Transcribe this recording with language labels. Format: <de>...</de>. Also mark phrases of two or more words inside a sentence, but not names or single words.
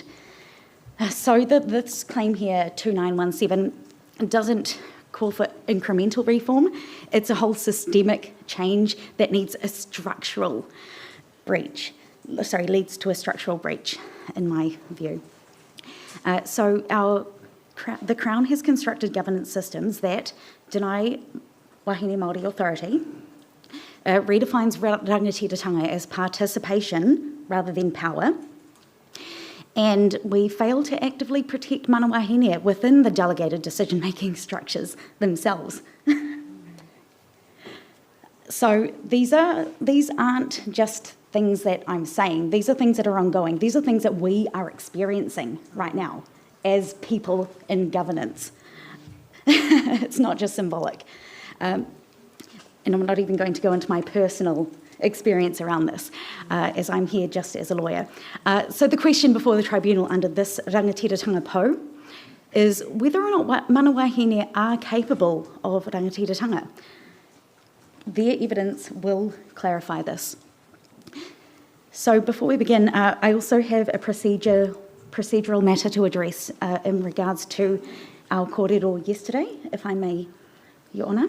<en>So this claim here, 2917, doesn't call for incremental reform. It's a whole systemic change that needs a structural breach. Leads to a structural breach, in my view. The Crown has constructed governance systems that deny</en> <mi>Wahine Māori</mi> <en>authority, redefines rangatiratanga as participation rather than power, and we fail to actively protect</en> <mi>mana wahine</mi> <en>within the delegated decision-making structures themselves. So these aren't just things that I'm saying. These are things that are ongoing. These are things that we are experiencing right now as people in governance. It's not just symbolic. And I'm not even going to go into my personal experience around this, as I'm here just as a lawyer. So the question before the tribunal under this Rangatiratanga po is whether or not</en> <mi>mana wahine</mi> <en>are capable of rangatiratanga. Their evidence will clarify this. So before we begin, I also have a procedural matter to address in regards to our kōrero yesterday, if I may, Your Honour.</en>